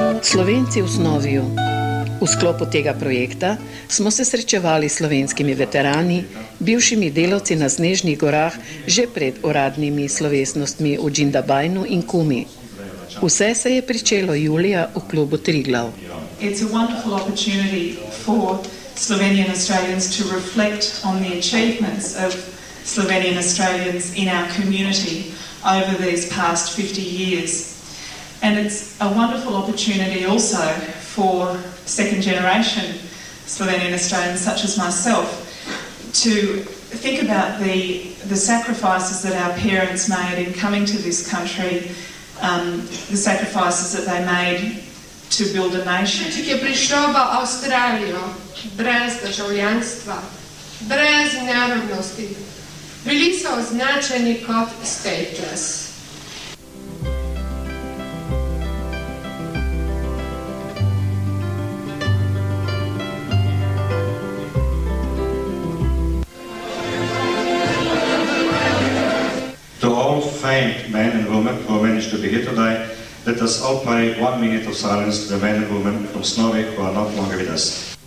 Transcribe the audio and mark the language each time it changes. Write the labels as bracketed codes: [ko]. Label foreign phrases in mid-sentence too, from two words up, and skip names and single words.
[sl] Slovenci v Snoviju. V sklopu tega projekta smo se srečevali s slovenskimi veterani, bivšimi delavci na Snežnih gorah, že pred uradnimi slovesnostmi v Džindabajnu in Kumi. Vse se je pričelo julija v klubu Triglav. [en] It's a wonderful opportunity for Slovenian Australians to reflect on the achievements of Slovenian Australians in our community over these past 50 years. And it's a wonderful opportunity also for second generation Slovenian Australians such as myself to think about the sacrifices that our parents made in coming to this country, the sacrifices that they made to build a nation. [sl] Ki je prišel v Avstralijo brez državljanstva, brez narodnosti, bili so označeni kot stateless. [en] To all famed men and women who managed to be here today, let us all pay 1 minute of silence to the men and women from Snowy who are not longer with us.